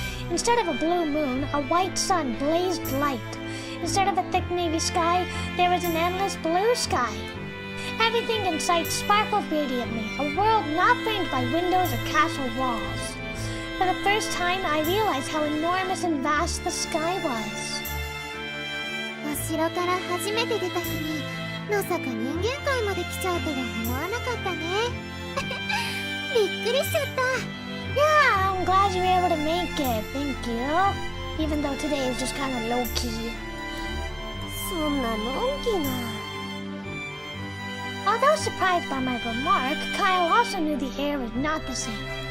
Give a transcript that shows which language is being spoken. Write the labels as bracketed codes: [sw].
[en] Instead of a blue moon, a white sun blazed light. Instead of a thick navy sky, there was an endless blue sky. Everything in sight sparkled radiantly, a world not framed by windows or castle walls. For the first time, I realized how enormous and vast the sky was. [ja] お城から初めて出た日に、まさか人間界まで来ちゃうとは思わなかったね。びっくりしちゃった。 [en] Yeah, I'm glad you were able to make it. Thank you. Even though today was just kind of low-key. [ja] そんなのんきな。 [en] Although surprised by my remark, Kyle also knew the air was not the same.